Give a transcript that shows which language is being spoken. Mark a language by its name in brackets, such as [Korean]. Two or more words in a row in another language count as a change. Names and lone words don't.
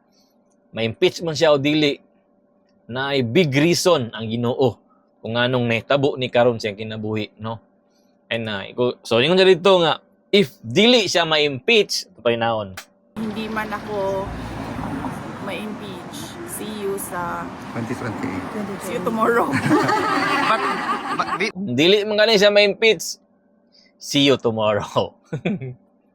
[Cebuano] Ma-impeach man siya o dili, na ay big reason ang Ginoo kung anong nahitabo ni karon siyang kinabuhi, no? [English] And so [Cebuano] ingon siya dito nga if dili siya ma-impeach, tutay naon. [Filipino] Hindi man ako ma-impeach. [English] See you sa 2028. see you tomorrow. [Cebuano] Dili man gani siya ma-impeach. [English] See you tomorrow.